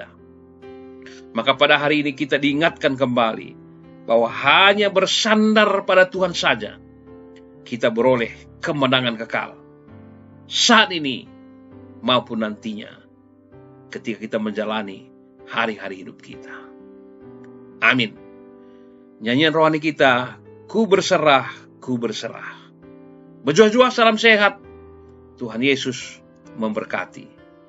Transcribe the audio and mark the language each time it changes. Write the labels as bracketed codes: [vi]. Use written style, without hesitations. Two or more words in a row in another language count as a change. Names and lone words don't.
[id] Maka pada hari ini kita diingatkan kembali bahwa hanya bersandar pada Tuhan saja kita beroleh kemenangan kekal, saat ini maupun nantinya ketika kita menjalani hari-hari hidup kita. Amin. Nyanyian rohani kita, ku berserah, ku berserah. Berjuah-juah, salam sehat. Tuhan Yesus memberkati.